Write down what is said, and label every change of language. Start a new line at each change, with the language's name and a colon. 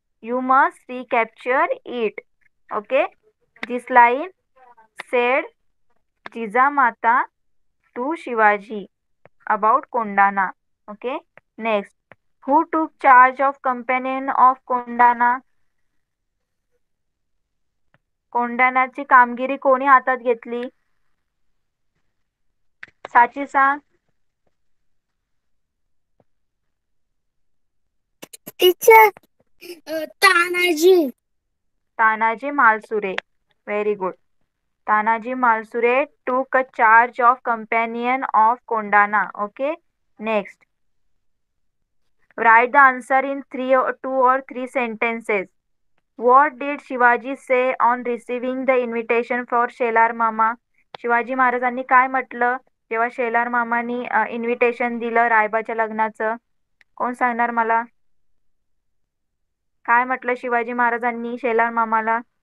English: You must recapture it. Okay, this line said Jijamata to Shivaji about Kondana. Okay, next, who took charge of companion of Kondana.
Marathi: कोंडाण्याची कामगिरी कोणी हातात घेतली? साची सांग. Teacher Tanaji.
English: Tanaji Malusare, very good. Tanaji Malusare took a charge of companion of Kondhana. Okay, next, write the answer in 2 or 3 sentences. What did Shivaji say on receiving the invitation for Shelar Mama.
Marathi: शिवाजी महाराजांनी काय म्हटलं जेव्हा शेलार मामानी इन्व्हिटेशन दिलं रायबाच्या लग्नाचं? कोण सांगणार मला? काय म्हटलं शिवाजी महाराजांनी शेलार मामाला?